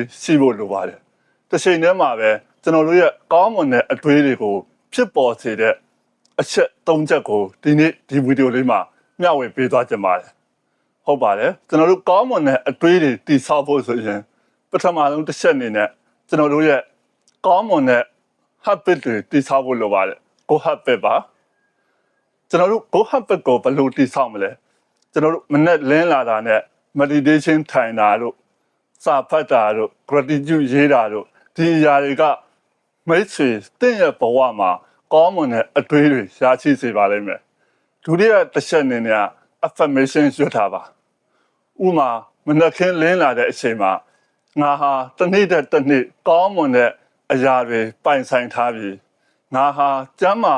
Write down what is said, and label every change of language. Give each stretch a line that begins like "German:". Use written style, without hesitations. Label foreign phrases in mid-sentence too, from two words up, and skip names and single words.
Burmese: ရှိဖို့လိုပါတယ်တစ်ချိန်တည်းမှာပဲကျွန်တော်တို့ရဲ့ကောင်းမွန်တဲ့အတွေးတွေကိုဖြစ်ပေါ်စေတဲ့အချက်၃ချက်ကိုဒီနေ့ဒီဗီဒီယိုလေးမှာမျှဝေပေးသွားကြပါတယ်ဟုတ်ပါတယ်ကျွန်တော်တို့ကောင်းမွန်တဲ့အတွေးတွေတည်ဆောက်ဖို့ဆိုရင်ပထမဆုံးတစ်ချက်အနေနဲ့ကျွန်တော်တို့ရဲ့ကောင်းမွန်တဲ့ habit တွေတည်ဆောက်ဖို့လိုပါတယ်
English: good habit
Burmese: ပါကျွန်တော်တို့
English: good habit
Burmese: ကိုဘယ်လိုတည်ဆောက်မလဲကျွန်တော်တို့မနေ့လင်းလာတာနဲ့ meditation ထိုင်တာတို့ စာဖတ်တာတို့ gratitude ရေးတာတို့ဒီအရာတွေကမိတ်ဆွေတင့်ရဲ့ဘဝမှာကောင်းမွန်တဲ့အတွေးတွေရရှိစေပါလိမ့်မယ်ဒုတိယတစ်ချက်အနေနဲ့ affirmation ရွတ်ထားပါဥမာမနေ့ခင်းလင်းလာတဲ့အချိန်မှာငါဟာတစ်နေ့တစ်နေ့ကောင်းမွန်တဲ့အရာတွေပိုင်ဆိုင်ထားပြီးငါဟာကျမ်းမာ